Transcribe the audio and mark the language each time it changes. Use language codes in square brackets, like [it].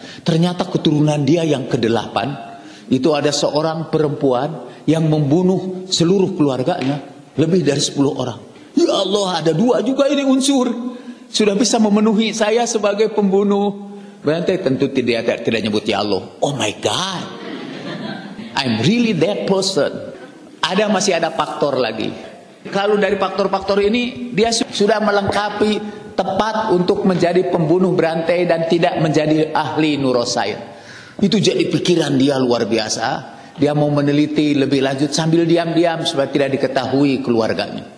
[id] Ternyata keturunan dia yang ke-8 itu ada seorang perempuan yang membunuh seluruh keluarganya, lebih dari 10 orang. Ya Allah, ada 2 juga ini unsur. Sudah bisa memenuhi saya sebagai pembunuh berantai. Tentu tidak nyebut ya Allah. [en] Oh my God, I'm really that person. [id] Masih ada faktor lagi. Kalau dari faktor-faktor ini, dia sudah melengkapi tepat untuk menjadi pembunuh berantai dan tidak menjadi ahli neuroscience. Itu jadi pikiran dia luar biasa. Dia mau meneliti lebih lanjut sambil diam-diam supaya tidak diketahui keluarganya.